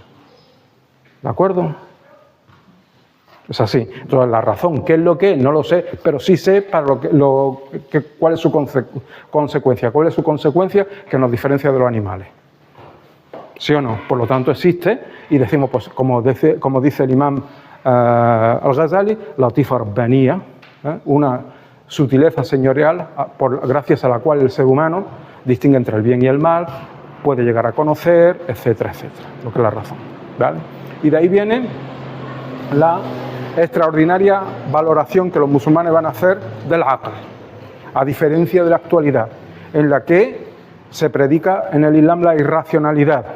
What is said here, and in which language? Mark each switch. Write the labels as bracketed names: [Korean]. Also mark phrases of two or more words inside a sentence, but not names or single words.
[Spanish] ¿De acuerdo? Es así. Entonces, la razón, ¿qué es lo que es? No lo sé, pero sí sé cuál es su consecuencia. ¿Cuál es su consecuencia que nos diferencia de los animales? ¿Sí o no? Por lo tanto, existe y decimos, pues, como dice el imam al-Ghazali, [Arabic] لطيفة ربانية, [Spanish] una sutileza señorial gracias a la cual el ser humano distingue entre el bien y el mal, puede llegar a conocer, etcétera, etcétera, lo que es la razón. ¿Vale? Y de ahí viene la extraordinaria valoración que los musulmanes van a hacer del aql, a diferencia de la actualidad, en la que se predica en el Islam la irracionalidad.